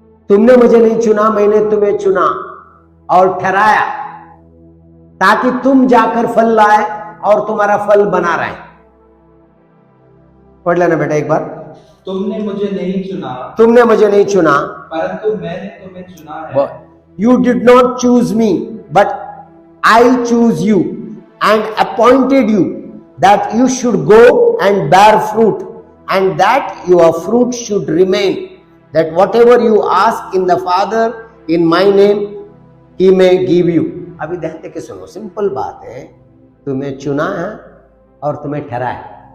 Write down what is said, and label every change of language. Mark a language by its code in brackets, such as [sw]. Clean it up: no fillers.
[hi] तुमने मुझे नहीं चुना, मैंने तुम्हें चुना और ठहराया, ताकि तुम जाकर फल लाए और तुम्हारा फल बना रहे। पढ़ लेना बेटा एक बार। तुमने मुझे नहीं चुना, परंतु मैंने तुम्हें चुना है। [en] You did not choose me, but I choose you and appointed you that you should go and bear fruit, and that your fruit should remain, that whatever you ask in the Father in my name, he may give you. [hi] अभी ध्यान देके सुनो, simple बात है। तुम्हें चुना है और तुम्हें ठहराया।